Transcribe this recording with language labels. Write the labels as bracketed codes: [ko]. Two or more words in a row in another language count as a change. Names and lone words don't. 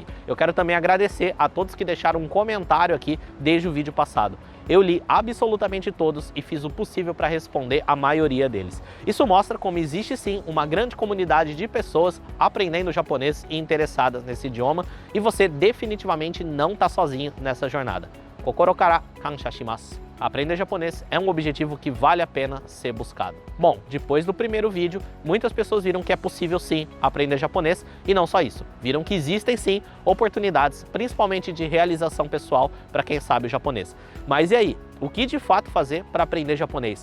[pt] Eu quero também agradecer a todos que deixaram um comentário aqui desde o vídeo passado. Eu li absolutamente todos e fiz o possível para responder a maioria deles. Isso mostra como existe sim uma grande comunidade de pessoas aprendendo japonês e interessadas nesse idioma e você definitivamente não está sozinho nessa jornada. [ja] 心から感謝します. [pt] Aprender japonês é um objetivo que vale a pena ser buscado. Bom, depois do primeiro vídeo, muitas pessoas viram que é possível sim aprender japonês e não só isso, viram que existem sim oportunidades, principalmente de realização pessoal para quem sabe o japonês. Mas e aí, o que de fato fazer para aprender japonês?